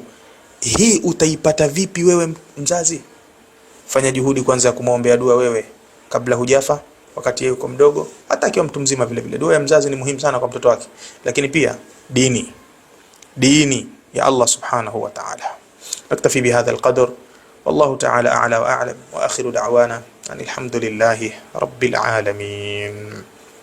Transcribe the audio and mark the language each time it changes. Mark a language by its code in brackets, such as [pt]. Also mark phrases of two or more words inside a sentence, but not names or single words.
[sw] Hii utaipata vipi wewe mzazi? Fanya juhudi kwanza ya kumwombea dua wewe kabla hujafa, wakati yeye yuko mdogo, hata akiwa mtu mzima vile vile. Dua ya mzazi ni muhimu sana kwa mtoto wake, lakini pia dini ya Allah [ar] سبحانه وتعالى. نكتفي بهذا القدر, والله تعالى أعلى وأعلم وآخر دعوانا الحمد لله رب العالمين.